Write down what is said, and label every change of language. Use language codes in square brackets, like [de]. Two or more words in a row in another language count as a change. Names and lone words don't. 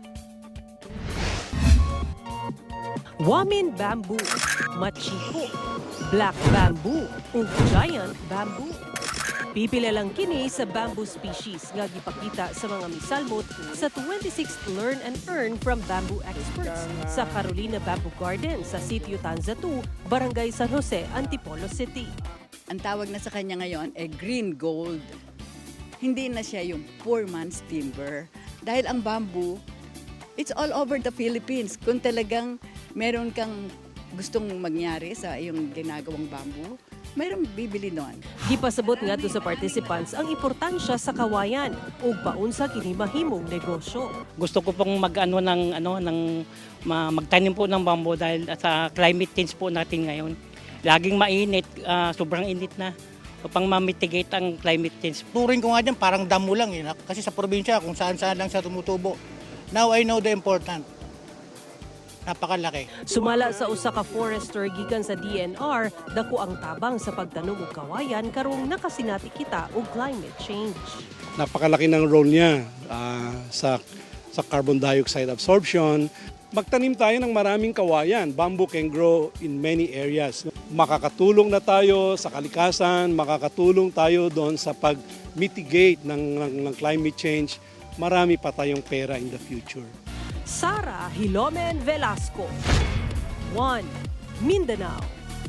[ceb] Wamin bamboo, machiko, [en] black bamboo [ceb] ug [en] giant bamboo. [ceb] Pipila lang kini sa bamboo species nga gipakita sa mga misalmot sa 26th Learn and Earn from Bamboo Experts sa Carolina Bamboo Garden sa Sitio Tanza 2, Barangay San Jose, Antipolo City. [tl] Ang tawag na sa kanya ngayon ay green gold. Hindi na siya yung [en] poor man's timber. [tl] Dahil ang bamboo, [en] it's all over the Philippines. [tl] Kung talagang meron kang gustong mangyari sa iyong ginagawang bamboo, mayroong bibili doon. [ceb] Gipasabot nga sa participants ang importansya sa kawayan ug paunsa kini mahimong negosyo. [tl] Gusto ko pong magtanim po ng bamboo dahil sa [en] climate change [tl] po natin ngayon. Laging mainit, sobrang init na upang ma-mitigate ang [en] climate change. [tl] Turing ko nga dyan, parang damo lang eh. Kasi sa probinsya, kung saan-saan lang siya tumutubo. [en] Now I know the important. [tl] Napakalaki. [ceb] Sumala sa usa ka forester gikan sa DNR, dako ang tabang sa pagtanom og kawayan karong nakasinati kita og [en] climate change. [tl] Napakalaki ng role niya sa [en] carbon dioxide absorption. [tl] Magtanim tayo ng maraming kawayan. [en] Bamboo can grow in many areas. [tl] Makakatulong na tayo sa kalikasan, makakatulong tayo doon sa pag-mitigate ng [en] climate change. [tl] Marami pa tayong pera [en] in the future. [tl] Sara Hilomen Velasco, One Mindanao.